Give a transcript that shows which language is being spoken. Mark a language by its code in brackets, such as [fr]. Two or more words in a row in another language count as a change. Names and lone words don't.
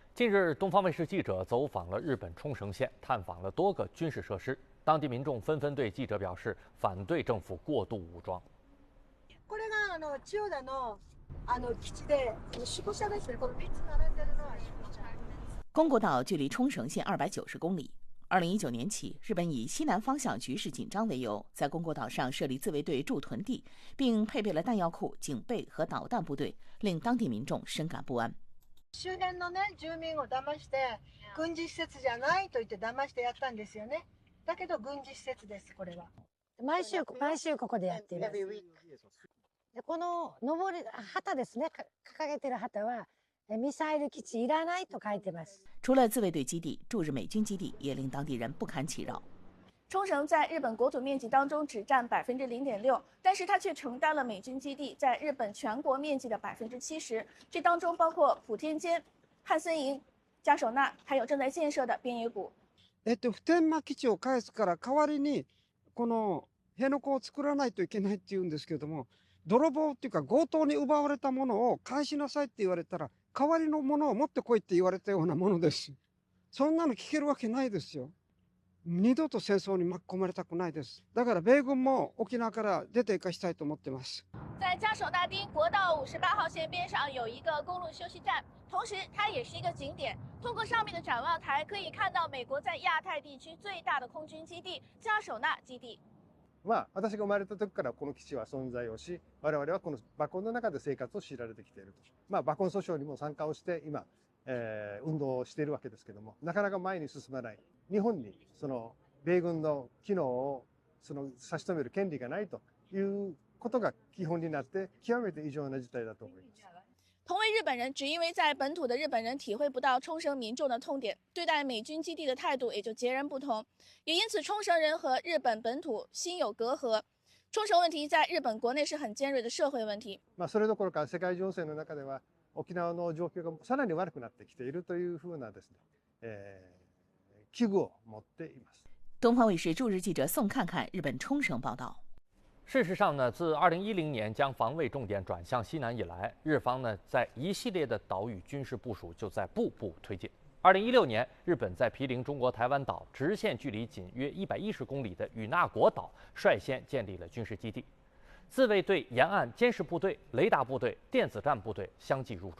[zh] 近日，东方卫视记者走访了日本冲绳县，探访了多个军事设施。当地民众纷纷对记者表示反对政府过度武装。 [ja] これが千代田の基地で宿舎ですね。この3つ並んでるのは宿舎。 [zh] 宫古岛距离冲绳县290公里。2019年起，日本以西南方向局势紧张为由，在宫古岛上设立自卫队驻屯地，并配备了弹药库、警备和导弹部队，令当地民众深感不安。 [ja] 周辺のね住民を騙して軍事施設じゃないと言って騙してやったんですよね。だけど軍事施設です。これは毎週ここでやっています。でこの旗ですね、掲げてる旗はミサイル基地いらないと書いてます。 [zh] 除了自卫队基地，驻日美军基地也令当地人不堪其扰。冲绳在日本国土面积当中只占0.6%，但是它却承担了美军基地在日本全国面积的70%。这当中包括普天间、汉森营、加手纳，还有正在建设的边野古。 [ja] 普天間基地を返すから代わりにこの辺野古を作らないといけないって言うんですけれども、泥棒っていうか強盗に奪われたものを返しなさいって言われたら代わりのものを持ってこいって言われたようなものです。そんなの聞けるわけないですよ。二度と戦争に巻き込まれたくないです。だから米軍も沖縄から出て行かしたいと思ってます。 [zh] 在加手纳町国道58号线边上有一个公路休息站，同时它也是一个景点。通过上面的展望台可以看到美国在亚太地区最大的空军基地加手纳基地。 [ja] 私が生まれた時からこの基地は存在をし、我々はこの爆音の中で生活を強いられてきていると。爆音訴訟にも参加をして今、運動をしているわけですけども、なかなか前に進まない。日本にその米軍の機能を差し止める権利がないということが基本になって極めて異常な事態だと思います。 [zh] 同为日本人，只因为在本土的日本人体会不到冲绳民众的痛点，对待美军基地的态度也就截然不同，也因此冲绳人和日本本土心有隔阂。冲绳问题在日本国内是很尖锐的社会问题。 [ja] それどころか世界情勢の中では沖縄の状況がさらに悪くなってきているというふうなですね、危惧を持っています。 [zh] 东方卫视驻日记者宋看看日本冲绳报道。事实上呢，自2010年将防卫重点转向西南以来，日方呢在一系列的岛屿军事部署就在步步推进。2016年，日本在毗邻中国台湾岛、直线距离仅约110公里的与那国岛率先建立了军事基地，自卫队沿岸监视部队、雷达部队、电子战部队相继入驻。